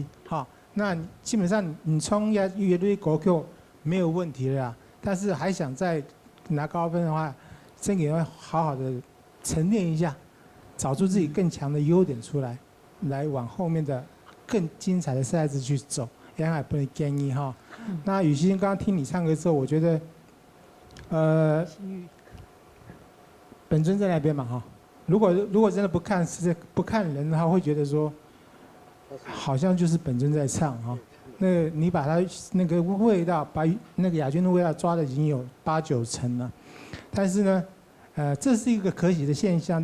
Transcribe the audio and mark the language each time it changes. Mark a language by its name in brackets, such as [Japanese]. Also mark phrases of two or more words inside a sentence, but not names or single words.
[Chinese] 好，那基本上你衝樂隊歌曲沒有問題啦，但是還想再拿高分的話，真嘅要好好的沉澱一下，找出自己更強的優點出來。來往後面的更精彩的賽事去走，也還不能建議哈。那雨欣剛剛聽你唱歌之後，我覺得，本尊在那邊嘛哈。如果真的不看人的話，會覺得說， 好像就是本尊在唱哈。那个你把它那个味道，把那个亚军的味道抓的已经有8、9成了，但是呢，这是一个可喜的现象。